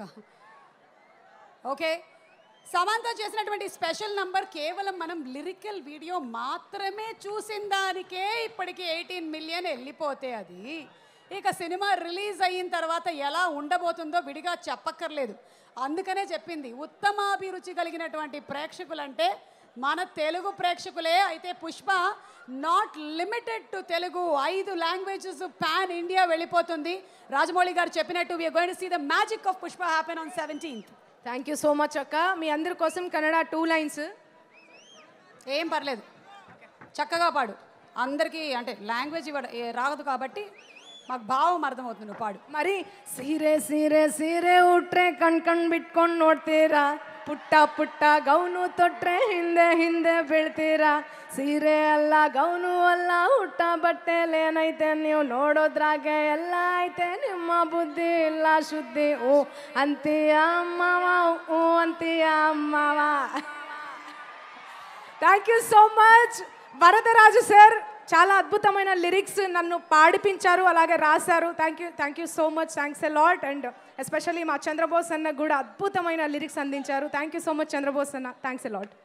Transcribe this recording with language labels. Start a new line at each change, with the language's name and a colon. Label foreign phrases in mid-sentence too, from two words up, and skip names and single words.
Telugu: ఓకే, సమంత చేసినటువంటి
English: special number
Telugu: కేవలం మనం
English: lyrical video
Telugu: మాత్రమే చూసిన దానికే ఇప్పటికి 18 మిలియన్ వెళ్ళిపోతే అది ఇక సినిమా రిలీజ్ అయిన తర్వాత ఎలా ఉండబోతుందో విడిగా చెప్పక్కర్లేదు. అందుకనే చెప్పింది ఉత్తమాభిరుచి కలిగినటువంటి ప్రేక్షకులంటే మన తెలుగు ప్రేక్షకులే. అయితే పుష్ప
English: not limited to Telugu,
Telugu: 5
English: languages pan India
Telugu: వెళ్ళిపోతుంది. రాజమౌళి గారు చెప్పినట్టు
English: we are going to see the magic of Pushpa happen on 17th. thank you so much
Telugu: అక్క. మీ అందరి కోసం కన్నడ 2 లైన్స్. ఏం పర్లేదు, చక్కగా పాడు. అందరికీ అంటే లాంగ్వేజ్ రాదు కాబట్టి మాకు భావం అర్థమవుతుంది, నువ్వు పాడు.
Kannada: మరి సీరే సీರೆ ಸೀರೆ ಉಟ್ರೆ ಕಣ್ ಬಿಟ್ಕೊಂಡು ನೋಡ್ತೀರಾ, ಪುಟ್ಟ ಗೌನು ತೊಟ್ರೆ ಹಿಂದೆ ಬೀಳ್ತೀರಾ, ಸೀರೆ ಅಲ್ಲ ಗೌನು ಅಲ್ಲ ಹುಟ್ಟ ಬಟ್ಟೆಲೇನೈತೆ ನೀವು ನೋಡೋದ್ರಾಗೆ ಎಲ್ಲ ಐತೆ, ನಿಮ್ಮ ಬುದ್ಧಿ ಇಲ್ಲ ಶುದ್ಧಿ
Telugu: ఓ అంతీయ అమ్మవ ఓ అంతీయ అమ్మవ.
English: thank you so much Varadaraju sir.
Telugu: చాలా అద్భుతమైన లిరిక్స్ నన్ను పాడిపించారు, అలాగే రాశారు.
English: thank you so much, thanks a lot. and especially
Telugu: మా చంద్రబోస్ అన్న కూడా అద్భుతమైన లిరిక్స్ అందించారు.
English: thank you so much చంద్రబోస్ అన్న, thanks a lot.